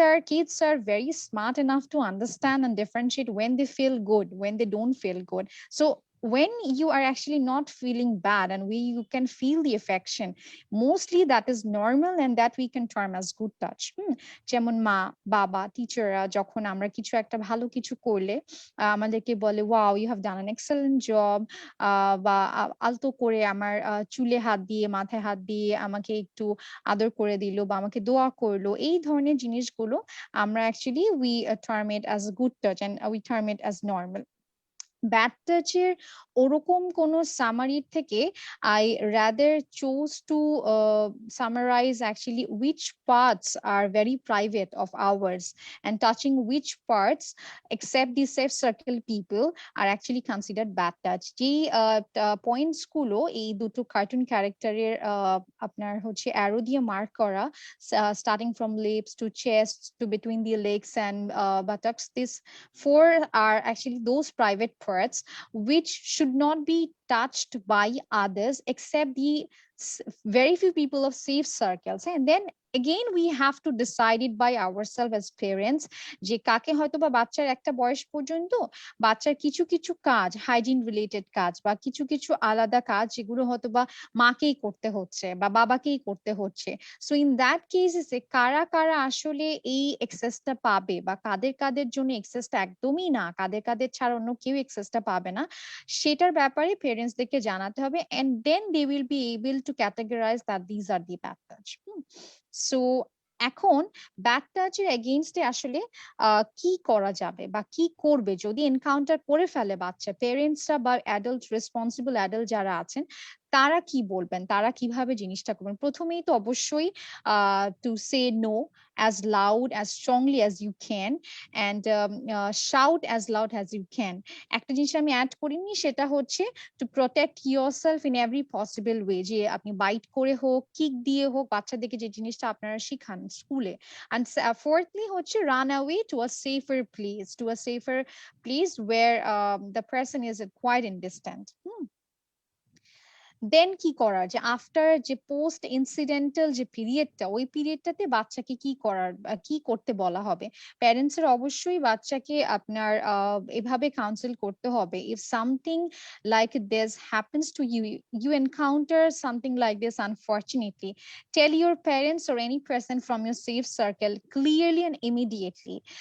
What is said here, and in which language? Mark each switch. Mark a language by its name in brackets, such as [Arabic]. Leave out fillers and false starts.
[English] Kids are very smart enough to understand and differentiate when they feel good, when they don't feel good. So when you are actually not feeling bad and you can feel the affection, mostly that is normal and that we can term as good touch. [Bangla] যেমন মা বাবা টিচাররা যখন আমরা কিছু একটা ভালো কিছু করলে আমাদেরকে বলে, [English] wow you have done an excellent job, [Bangla] বা আলতো করে আমার চুলে হাত দিয়ে মাথায় হাত দিয়ে আমাকে একটু আদর করে দিল বা আমাকে দোয়া করলো, এই ধরনের জিনিসগুলো আমরা actually [English] We term it as good touch and we term it as normal. [Bangla] Bad টাচের ওরকম কোনো সামারির থেকে [English] I rather choose to summarize actually which parts are very private of ours, and touching which parts except the safe circle people are actually considered bad touch. [Bangla] যে points গুলো এই দুটো cartoon ক্যারেক্টারের আপনার হচ্ছে অ্যারো দিয়ে মার্ক করা, [English] starting from lips to chest to between the legs and buttocks, this four are actually those private parts which should not be touched by others except the very few people of safe circles. And then again we have to decide it by ourselves as parents, [Bangla] যে কাকে হয়তো বা বাচ্চার একটা বয়স পর্যন্ত বাচ্চার কিছু কিছু কাজ হাইজিন রিলেটেড কাজ বা কিছু কিছু আলাদা কাজ যেগুলো হয়তো বা মাকেই করতে হচ্ছে বা বাবাকেই করতে হচ্ছে। সো ইন দ্যাট কেসেসে কারা কারা আসলে এই এক্সেসটা পাবে বা কাদের কাদের জন্য এক্সেসটা একদমই না, কাদের কাদের ছাড়া অন্য কেউ এক্সেসটা পাবে না, সেটার ব্যাপারে পেরেন্টসদেরকে জানাতে হবে, [English] And then they will be able to categorize that this are the bad touch. [Bangla] So এখন ব্যাড টাচের এগেইনস্টে আসলে কি করা যাবে বা কি করবে যদি এনকাউন্টার করে ফেলে বাচ্চা, পেরেন্টসরা বা অ্যাডাল্ট রেসপন্সিবল অ্যাডাল্ট যারা আছেন তারা কি বলবেন, তারা কিভাবে জিনিসটা করবেন? প্রথমেই তো অবশ্যই [English] To say no as loud as strongly as you can, and shout as loud as you can. [Bangla] একটা জিনিস আমি অ্যাড করিনি, সেটা হচ্ছে [English] to protect yourself in every possible way, [Bangla] যে আপনি বাইট করে হোক কিক দিয়ে হোক বাচ্চাদেরকে যে জিনিসটা আপনারা শিখান স্কুলে। [English] and fourthly হচ্ছে run away to a safer place, to a safer place where the person is quite in distance. [Bangla] দেন কি করা, যে আফটার যে পোস্ট ইনসিডেন্টাল যে পিরিয়ডটা, ওই পিরিয়ডটাতে বাচ্চাকে কি করার কি করতে বলা হবে? প্যারেন্টসের অবশ্যই বাচ্চাকে আপনার এভাবে কাউন্সিল করতে হবে, [English] If something like this happens to you, you encounter something like this unfortunately, tell your parents or any person from your safe circle clearly and immediately.